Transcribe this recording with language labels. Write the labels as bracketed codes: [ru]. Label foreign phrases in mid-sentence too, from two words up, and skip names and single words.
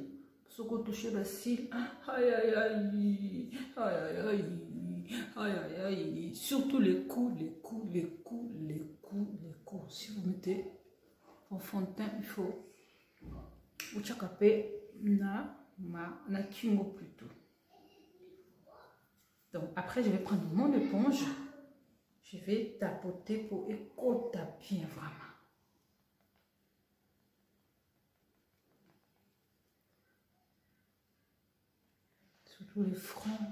[fr] Ce qu'on touche les cils, aïe. Surtout les coups. Si vous mettez en fond de teint, il faut vous tchakaper [ln] na kingo [fr] plutôt. Donc après, je vais prendre mon éponge. Je vais tapoter pour écouter bien vraiment. Surtout les fronts.